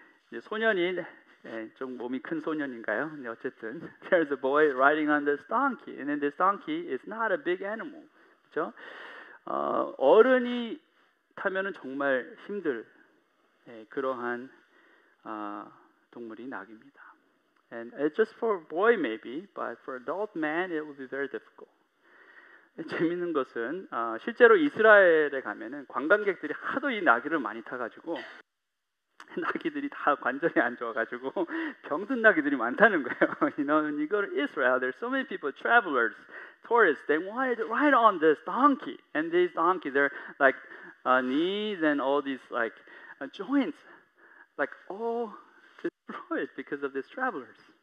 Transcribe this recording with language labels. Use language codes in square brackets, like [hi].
[ko] 이제 소년이 좀 몸이 큰 소년인가요? 근데 어쨌든 [en] there's a boy riding on this donkey, and then this donkey is not a big animal. [ko] 그렇죠? 어른이 타면은 정말 힘들 그러한 동물이 나귀입니다. [en] And it's just for a boy maybe, but for adult man it would be very difficult. [ko] 재밌는 것은 실제로 이스라엘에 가면은 관광객들이 하도 이 나귀를 많이 타가지고 나귀들이 다 관절이 안 좋아가지고 병든 나귀들이 많다는 거예요. [en] You know, when you go to Israel, there's so many people, travelers, tourists. They wanted to ride on this donkey, and these donkeys, they're like knees and all these like joints, like all destroyed because of these travelers.